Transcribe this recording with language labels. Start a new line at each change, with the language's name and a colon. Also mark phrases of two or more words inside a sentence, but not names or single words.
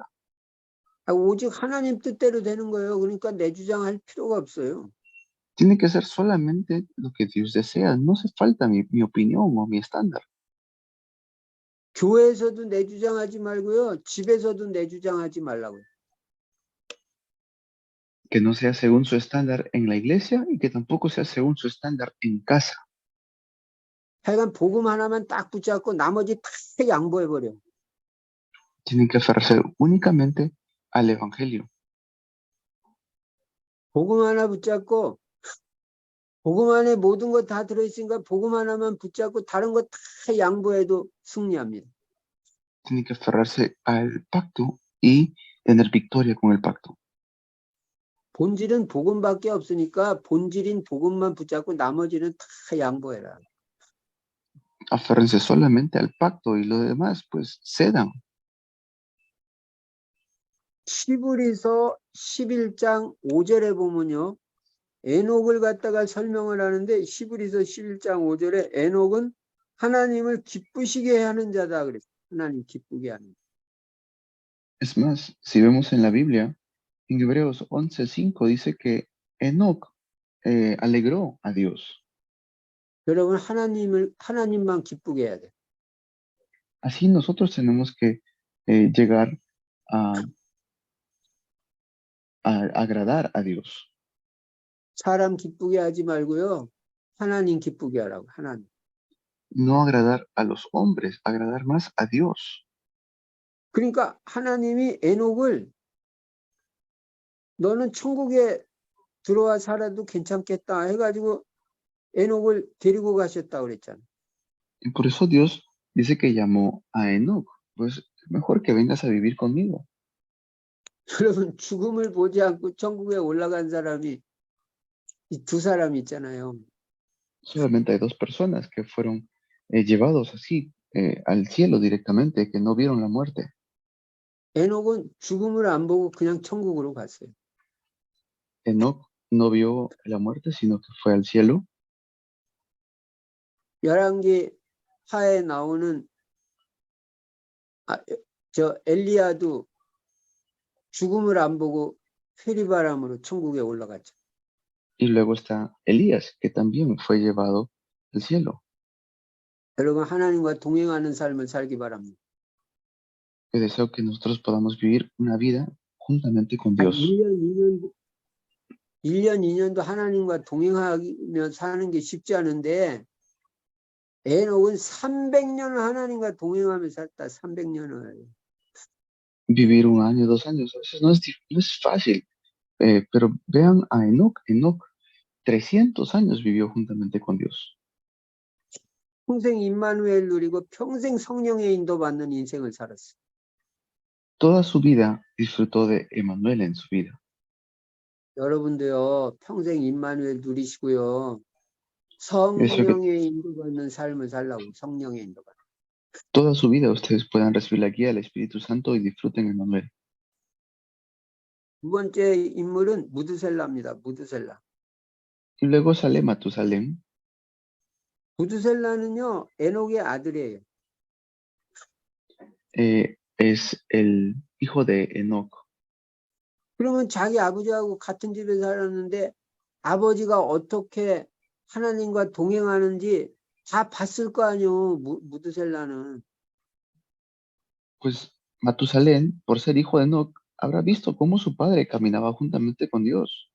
Korean: 오직 하나님 뜻대로 되는 거예요. 그러니까 내 주장할 필요가 없어요.
Spanish: Tiene que ser solamente lo que Dios desea. No hace falta mi opinión o mi estándar.
Korean: 교회에서도 내 주장하지 말고요. 집에서도 내 주장하지 말라고요.
Spanish: Que no sea según su estándar en la iglesia y que tampoco sea según su estándar en casa.
Korean: 하여간 복음 하나만 딱 붙잡고 나머지 다 양보해버려.
Spanish: Tienen que aferrarse únicamente al evangelio.
Korean: 복음 하나 붙잡고 복음 안에 모든 거 다 들어있으니까 복음 하나만 붙잡고 다른 거 다 양보해도 승리합니다.
Spanish: Tienen que aferrarse al pacto y tener victoria con el pacto.
Korean: 본질은 복음밖에 없으니까 본질인 복음만 붙잡고 나머지는 다 양보해라.
Spanish: Aférrense solamente al pacto y lo demás, pues cedan.
Korean: 시브리서 11장 5절에 보면요. 에녹을 갖다가 설명을 하는데 시브리서 11장 5절에 에녹은 하나님을 기쁘시게 하는 자다 그랬어요. 하나님 기쁘게 하는 자.
Spanish: Es más, si vemos en la Biblia, en Hebreos 11:5 dice que Enoc alegró a Dios.
Korean: 여러분 하나님만 기쁘게 해야 돼.
Spanish: Así nosotros tenemos que llegar a, a agradar a Dios.
Korean: 사람 기쁘게 하지 말고요. 하나님 기쁘게 하라고. 하나님.
Spanish: No agradar a los hombres, agradar más a Dios.
Korean: 그러니까 하나님이 에녹을 너는 천국에 들어와 살아도 괜찮겠다 해가지고 에녹을 데리고 가셨다 그랬잖아.
Spanish: Y por eso Dios dice que llamó a Enoc, pues es mejor que vengas a vivir conmigo.
Korean: 여러분 죽음을 보지 않고 천국에 올라간 사람이 이 두 사람 있잖아요.
Spanish: Solamente hay dos personas que fueron llevados así al cielo directamente, que no vieron la muerte.
Korean: 에녹은 죽음을 안 보고 그냥 천국으로 갔어요.
Spanish: Enoc no vio la muerte, sino que fue al cielo.
Korean: 열왕기 하에 나오는 저 엘리야도 죽음을 안 보고 회리바람으로 천국에 올라갔죠.
Spanish: Y luego está Elías, que también fue llevado al cielo.
Korean: 여러분 하나님과 동행하는 삶을 살기 바랍니다.
Spanish: Que deseo que nosotros podamos vivir una vida juntamente con
Korean: 한
Spanish: Dios.
Korean: 1년, 2년도 하나님과 동행하며 사는 게 쉽지 않은데 에녹은 300년을 하나님과 동행하며 살다. 300년을.
Spanish: Vivir un año, 2 años, a veces no es fácil. Pero vean a Enoc. Enoc 300 años vivió juntamente con Dios.
Korean: 평생 임마누엘 누리고 평생 성령의 인도받는 인생을 살았어.
Spanish: Toda su vida disfrutó de Emmanuel en su vida.
Korean: 여러분도요. 평생 임마누엘 누리시고요.
Spanish: Yo deseo que
Korean: 성령의 인도받는 삶을 살라고. 성령의 인도받는.
Spanish: toda su vida ustedes puedan recibir la guía del Espíritu Santo y disfruten Emmanuel.
Korean: 두 번째 인물은 무드셀라입니다. 무드셀라.
Spanish: Y luego sale Matusalén.
Korean: 무드셀라는요. 에녹의 아들이에요.
Spanish: Es el hijo de Enoc.
Korean: 그러면 자기 아버지하고 같은 집에 살았는데 아버지가 어떻게 하나님과 동행하는지 다 봤을 거 아니에요. 무드셀라는.
Spanish: Pues Matusalén, por ser hijo de Enoc, habrá visto cómo su padre caminaba juntamente con Dios.